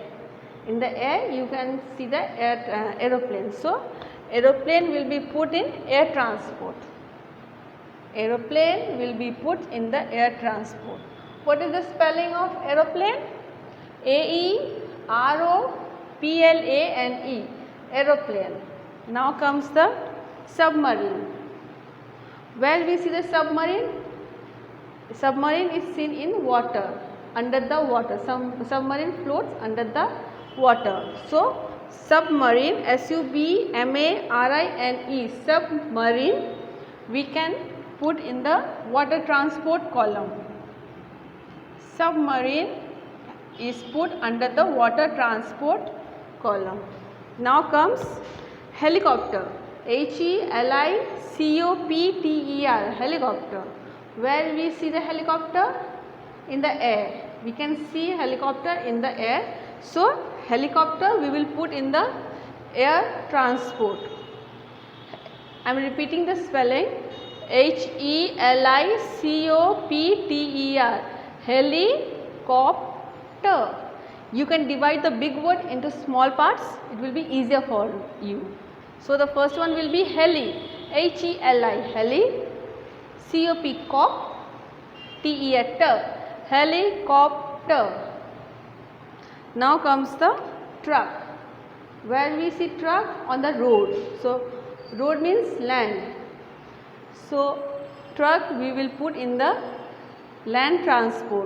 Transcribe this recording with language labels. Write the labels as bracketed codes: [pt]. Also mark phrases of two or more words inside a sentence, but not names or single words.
[en] In the air you can see the aeroplane. So aeroplane will be put in air transport. Aeroplane will be put in the air transport. What is the spelling of aeroplane? A-E-R-O-P-L-A-N-E, aeroplane. Now comes the submarine. Where we see the submarine? Submarine is seen in water, under the water. Submarine floats under the water. So submarine, S-U-B-M-A-R-I-N-E, submarine we can put in the water transport column. Submarine is put under the water transport column. Now comes helicopter. H-E-L-I-C-O-P-T-E-R, helicopter. Where we see the helicopter? In the air. We can see helicopter in the air. So helicopter we will put in the air transport. I am repeating the spelling: H-E-L-I-C-O-P-T-E-R, helicopter. You can divide the big word into small parts, it will be easier for you. So the first one will be heli, H-E-L-I, heli, C-O-P, cop, T-E-R, helicopter. Now comes the truck. Where we see truck? On the road. So road means land. So truck we will put in the land transport.